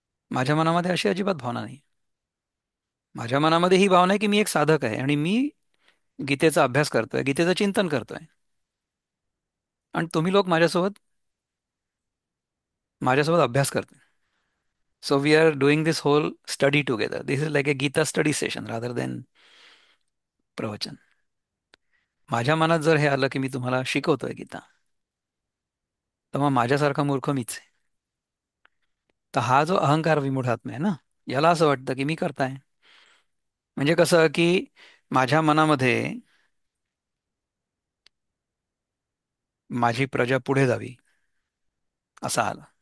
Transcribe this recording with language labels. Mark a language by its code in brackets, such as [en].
[mr] माझ्या मनामध्ये अशी अजिबात भावना नाही. माझ्या मनामध्ये ही भावना आहे की मी एक साधक आहे आणि मी गीतेचा अभ्यास करतोय, गीतेचं चिंतन करतोय, आणि तुम्ही लोक माझ्यासोबत अभ्यास करताय. [en] So we are doing this whole study together. This is like a Gita study session rather than प्रवचन. [mr] माझ्या मनात जर हे आलं की मी तुम्हाला शिकवतोय गीता, तर मग माझ्यासारखा मूर्ख मीच आहे. तर हा जो अहंकार विमूढात्मा आहे ना, याला असं वाटतं की मी करताय. म्हणजे कसं की माझ्या मनामध्ये माझी प्रजा पुढे जावी असं आलं.